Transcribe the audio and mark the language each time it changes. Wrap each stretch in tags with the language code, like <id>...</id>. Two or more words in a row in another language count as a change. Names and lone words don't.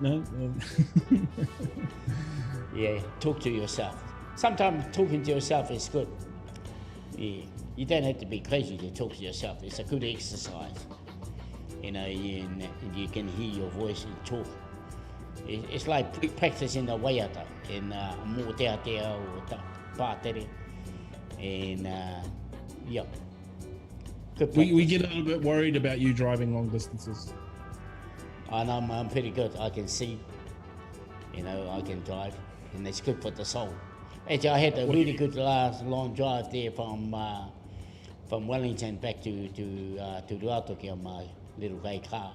<en>Yeah, talk to yourself. Sometimes talking to yourself is good. Yeah, you don't have to be crazy to talk to yourself. It's a good exercise. You can hear your voice and talk. It's like practicing the waiata in</en> <mi>mo te atea o pātere.</mi> <en>And yeah. Good we practice. get a little bit worried about you driving long distances. And I'm pretty good. I can see, I can drive, and it's good for the soul. Actually, I had a really good long drive there from Wellington back to Ruatoki on my little grey car.</en>